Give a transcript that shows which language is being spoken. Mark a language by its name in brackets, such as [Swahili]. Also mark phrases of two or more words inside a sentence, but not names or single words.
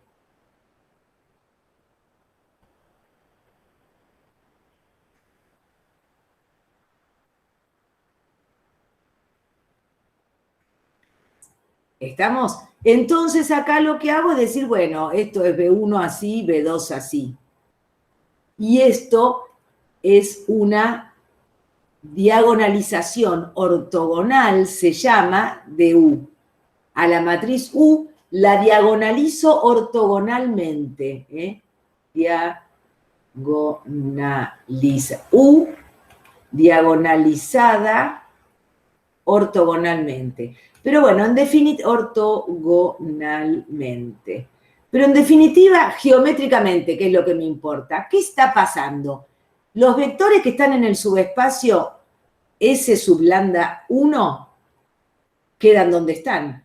[Spanish] ¿Estamos? Entonces acá lo que hago es decir, bueno, esto es B1 así, B2 así. Y esto es una diagonalización ortogonal, se llama, de U. A la matriz U la diagonalizo ortogonalmente. Diagonaliza. U diagonalizada ortogonalmente. Pero bueno, en definitiva, ortogonalmente. Pero en definitiva, geométricamente, ¿qué es lo que me importa? ¿Qué está pasando? Los vectores que están en el subespacio S sub lambda 1 quedan donde están.